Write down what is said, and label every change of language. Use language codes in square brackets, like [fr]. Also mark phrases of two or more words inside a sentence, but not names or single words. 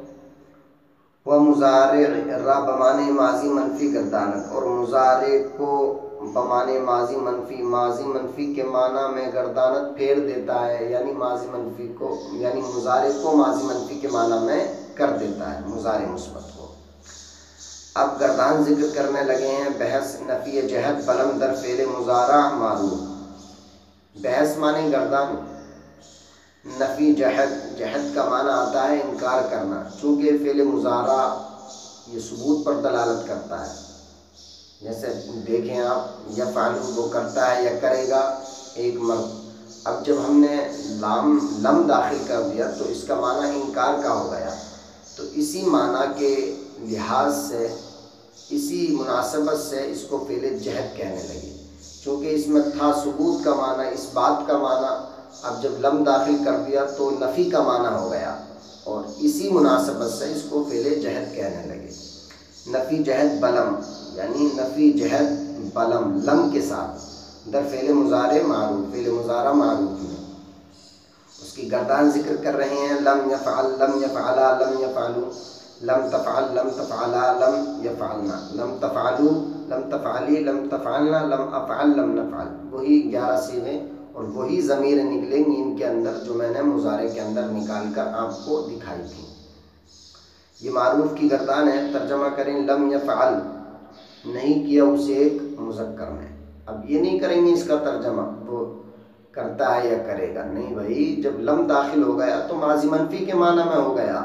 [ur] وہ [fa] مضارع را بمانے ماضی منفی گردانت، [ur] اور مضارع کو بمانے ماضی منفی کے معنی میں گردانت پھیر دیتا ہے. یعنی ماضی منفی کو، یعنی مضارع کو ماضی منفی کے معنی میں کر دیتا ہے، مضارع مثبت کو. اب گردان ذکر کرنے لگے ہیں. [fa] بحث نفی جہت بلم در فعل مضارع معروف. [ur] بحث معنی گردان، نفی جہت کا معنی آتا ہے انکار کرنا، چونکہ فعل مضارع یہ ثبوت پر دلالت کرتا ہے. جیسے دیکھیں آپ، یفعل وہ کرتا ہے یا کرے گا ایک مرد. اب جب ہم نے لم داخل کر دیا تو اس کا معنی انکار کا ہو گیا. تو اسی معنی کے لحاظ سے، اسی مناسبت سے اس کو فعل جہت کہنے لگے، چونکہ اس میں تھا ثبوت کا معنی، اس بات کا معنی. اب جب لم داخل کر دیا تو نفی کا معنی ہو گیا، اور اسی مناسبت سے اس کو فعل جہت کہنے لگے. [fa] نفی جہت بلم، [ur] یعنی [fa] نفی جہت بلم [ur] لم کے ساتھ [fa] در فعل مضارع معروف، [ur] فعل مضارع معروف میں اس کی گردان ذکر کر رہے ہیں. [ar] لم یفعل لم یفعلا لم یفعلوا، لم تفعل لم تفعلا لم یفعلنا، لم تفعلوا لم تفعلی لم تفعلنا لم افعل لم نفعل. [ur] وہی 11 صیغے اور وہی ضمیر نکلیں گی ان کے اندر جو میں نے مضارع کے اندر نکال کر آپ کو دکھائی تھی. یہ معروف کی گردان ہے. ترجمہ کریں، [ar] لم یفعل [ur] نہیں کیا اسے ایک مذکر نے. اب یہ نہیں کریں گے اس کا ترجمہ وہ کرتا ہے یا کرے گا، نہیں بھائی، جب [ar] لم داخل [ur] ہو گیا تو ماضی منفی کے معنی میں ہو گیا.